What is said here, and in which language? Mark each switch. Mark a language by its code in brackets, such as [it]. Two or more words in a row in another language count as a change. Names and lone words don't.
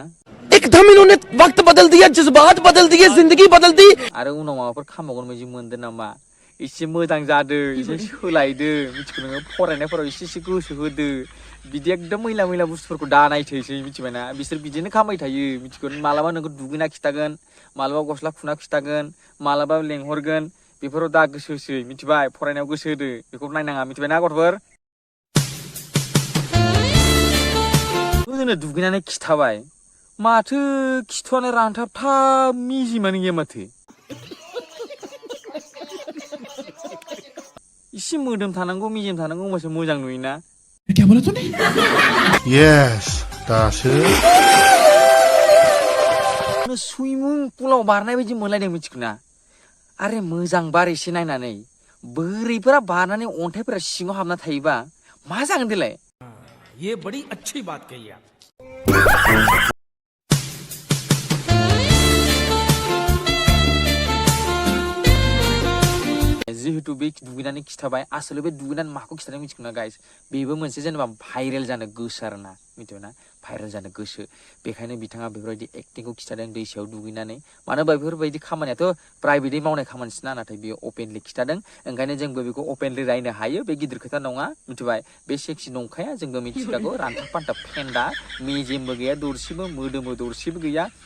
[hi] एकदम इन्होंने वक्त बदल दिया जज्बात बदल दिए जिंदगी बदल दी [brx] आरो उनाव माबाफोर खामबावगोन बायदि मोनदों नामा एसे मोजां जादों एसे सोलायदों मिथिगौ नोङो फरायनायफोराव एसे गोसो होदो बिदि एकदम मैला बुस्थुफोरखौ दा नायथोसै मिथिबायना बिसोर बिदिनो खामाय थायो मिथिगौ मालाबा नोंखौ दुगैना खिथागोन मालाबा गस्ला खुना खिथागोन मालाबा लेंहरगोन बेफोराव दा गोसो होसै मिथिबाय फरायनायाव गोसो होदो बेखौ नायनाङा मिथिबायना गथ'फोर जोंनो दुगैनानै खिथाबाय माथो खिथुआनो रानथाबथाब मिजिमानो गैया माथो इसे मोदोम थानांगौ मिजिम थानांगौ होमबासो मोजां नुयोना [hi] क्या बोला तूने यस दासो [brx] सुइमिं पुलाव बारनाय बायदि मोनलायदों मिथिगौना आरे मोजां बार एसे नायनानै बोरैफोरा बारनानै अन्थाइफोरा सिङाव हाबना थायोबा मा जागोन देलाय [hi] ये बड़ी अच्छी बात कही आप [brx] जिहेतु बे दुगैनानै खिथाबाय आसोल बे दुगैनानै माखौ खिथादों मिथिगौना गाइस बेबो मोनसे जेनेबा भाइरेल जानो गोसो आरोना मिथिबायना भाइरेल जानो गोसो बेखायनो बिथाङा बेफोरबायदि एक्टिंखौ खिथादों दैसायाव दुगैनानै मानो होनबा बेफोरबायदि खामानियाथ' प्राइभेटयै मावनाय खामानिसोना नाथाय बेयो अपेनलि खिथादों ओंखायनो जोंबो बेखौ अपेनलि रायनो हायो बे गिदिर खोथा नङा मिथिबाय बे सेक्सि नंखाया जोंबो मिथिखागौ रानथाब फानथाब फेन्दा मेजेमबो गैया दरसिबो मोदोमबो दरसिबो गैया